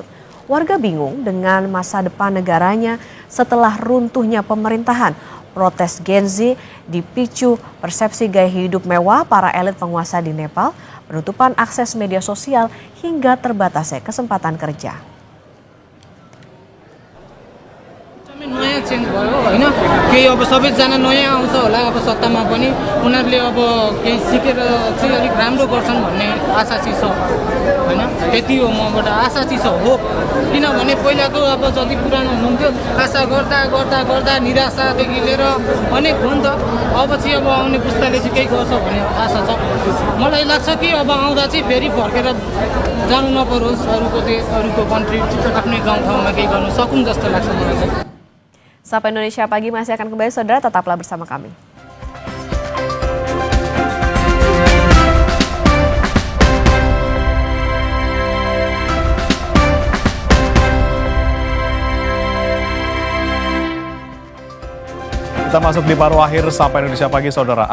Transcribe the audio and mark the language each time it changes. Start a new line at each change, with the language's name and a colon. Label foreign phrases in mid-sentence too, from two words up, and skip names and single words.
Indonesian: Warga bingung dengan masa depan negaranya setelah runtuhnya pemerintahan. Protes Gen Z dipicu persepsi gaya hidup mewah para elit penguasa di Nepal, penutupan akses media sosial hingga terbatasnya kesempatan kerja.
Nepali: नयाँ चेन्ज भयो हैन, केही अब सबैजना नयाँ आउँछ होला अब सत्तामा पनि, उनीहरूले अब केही सिकेर चाहिँ अलिक राम्रो गर्छन् भन्ने आशा चाहिँ छ हैन। त्यति हो मबाट आशा चाहिँ छ हो, किनभने पहिलाको अब जति पुरानो हुनुहुन्थ्यो आशा गर्दा गर्दा गर्दा निराशादेखि लिएर अनेक हो नि त, अब चाहिँ अब आउने पुस्ताले चाहिँ केही गर्छ भन्ने आशा छ। मलाई लाग्छ कि अब आउँदा चाहिँ फेरि फर्केर जानु नपरोस् अरूको देश अरूको कन्ट्री, आफ्नै गाउँठाउँमा केही गर्नु सकुन् जस्तो लाग्छ मलाई चाहिँ।
Indonesian: Sapa Indonesia Pagi masih akan kembali, saudara, tetaplah bersama kami. Kita masuk di paruh akhir Sapa Indonesia Pagi, saudara.